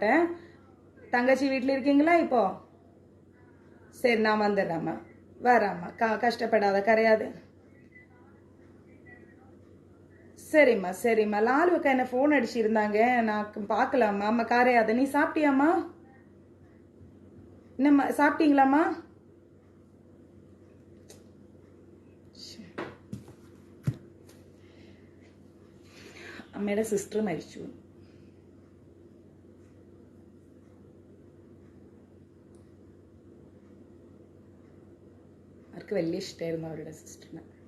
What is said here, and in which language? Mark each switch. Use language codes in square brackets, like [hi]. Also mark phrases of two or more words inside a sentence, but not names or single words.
[ta] தங்கச்சி வீட்டில் இருக்கீங்களா இப்போ? சரி, நான் வந்துடுறேன் அம்மா, வரேன் அம்மா. கஷ்டப்படாத, கரையாது. சரிம்மா சரிம்மா. லாலுவுக்கா என்ன ஃபோன் அடிச்சிருந்தாங்க, நான் பார்க்கலாம்மா. அம்மா கரையாத. நீ சாப்பிட்டியாம்மா? என்னம்மா சாப்பிட்டீங்களாம்மா? [ml] അമ്മയുടെ സിസ്റ്റർ മരിച്ചു. അവർക്ക് വലിയ ഇഷ്ടമായിരുന്നു അവരുടെ സിസ്റ്ററിനെ.